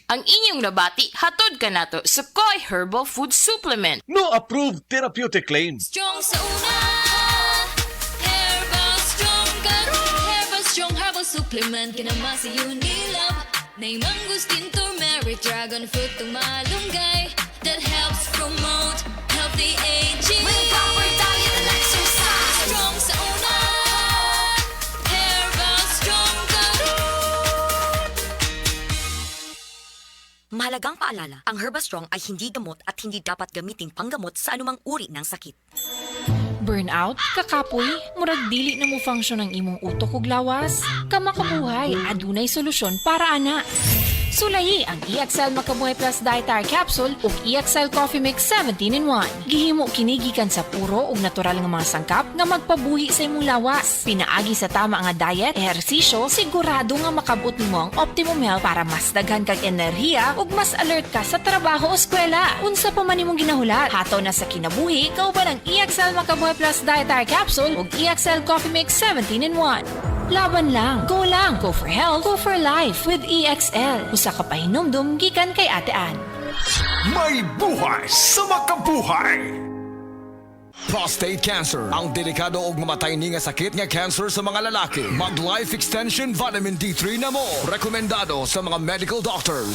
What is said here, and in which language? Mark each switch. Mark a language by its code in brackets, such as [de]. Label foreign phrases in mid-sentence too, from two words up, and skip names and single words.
[ceb] Ang inyong nabati hatod kanato sa Koi Herbal Food Supplement. [en] No approved therapeutic claims. [ceb] Strong sa una, Herbal Strong Karon. Herbal Strong Herbal Supplement, kinamasi yun nilab. Nay mangustin, turmeric, dragon fruit, tumalunggay. [en] That helps promote healthy aging. With proper diet and exercise. [ceb] Strong sa una, Herbal Strong Karon. [tl] Mahalagang paalala, ang Herbastrong ay hindi gamot at hindi dapat gamiting panggamot sa anumang uri ng sakit. [ceb] Burnout, kakapoy, murag dili na mo function ang imong utok ug lawas. Kamakabuhay, adunay solusyon para ana. Sulayi ang EXL Makabuhay Plus Dietary Capsule ug EXL Coffee Mix 17-in-1. Gihimo kini gikan sa puro ug natural nga mga sangkap nga magpabuhi sa imong lawas. Pinaagi sa tama nga diet, ehersisyo, sigurado nga makabot nimo ang [en] optimum health [ceb] para mas daghan kag enerhiya ug mas alert ka sa trabaho o eskwela. Unsa pa man imong ginahulat, hataw na sa kinabuhi, kauban ang EXL Makabuhay Plus Dietary Capsule ug EXL Coffee Mix 17-in-1. Laban lang. [en] Go for health, go for life with EXL. [ceb] Usa ka pahinumdum gikan kay Ate Ann. May buhay sa makabuhay. [en] Prostate cancer, [ceb] ang delikado ug mamatay ni nga sakit nga cancer sa mga lalaki. Mag Life Extension Vitamin D3 na mo. Rekomendado sa mga [en] medical doctors.